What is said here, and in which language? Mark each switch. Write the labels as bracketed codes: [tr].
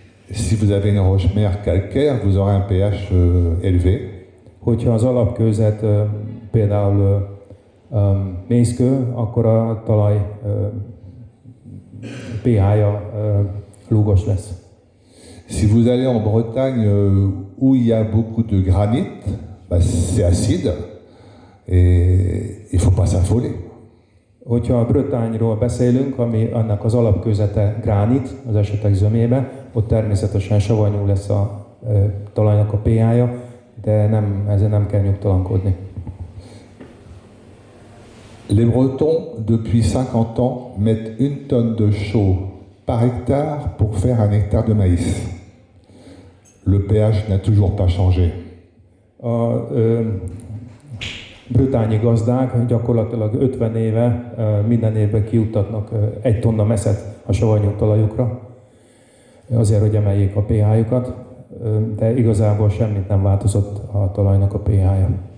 [fr] Si vous avez une roche-mère calcaire, vous aurez un pH élevé. [hu] Hogyha az alapkőzet például mészkő, akkor a talaj pH-ja lúgos lesz. [fr] Si vous allez en Bretagne où il y a beaucoup de granit, c'est acide et il ne faut pas s'affoler. [hu] Hogyha a Bretagne-ról beszélünk, ami annak az alapkőzete gránit, az esetek zömébe, ott természetesen savanyú lesz a talajnak a pH-ja, de ezzel nem kell nyugtalankodni. [fr] Les Bretons, depuis 50 ans, mettent 1 tonne de chaux par hectare pour faire 1 hectare de maïs. Le pH n'a toujours pas changé. [hu] A brötányi gazdák gyakorlatilag 50 éve minden évben kijuttatnak 1 tonna meszet a savanyú talajukra, azért, hogy emeljék a pH-jukat, de igazából semmit nem változott a talajnak a pH-ja.